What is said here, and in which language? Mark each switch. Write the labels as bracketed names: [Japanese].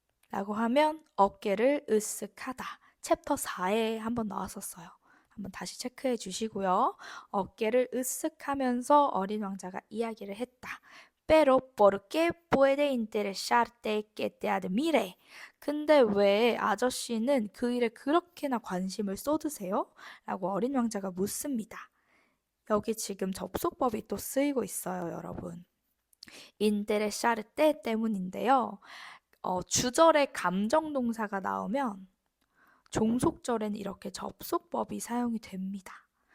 [Korean] 라고 하면 어깨를 으쓱하다. 챕터 4에 한번 나왔었어요. 한번 다시 체크해 주시고요. 어깨를 으쓱하면서 어린 왕자가 이야기를 했다. [Spanish] Pero ¿por qué puede interesarte que te admire? [Korean] 근데 왜 아저씨는 그 일에 그렇게나 관심을 쏟으세요? 라고 어린 왕자가 묻습니다. 여기 지금 접속법이 또 쓰이고 있어요, 여러분. interesarte 때문인데요. 주절에 감정동사가 나오면 종속절에는 이렇게 접속법이 사용이 됩니다.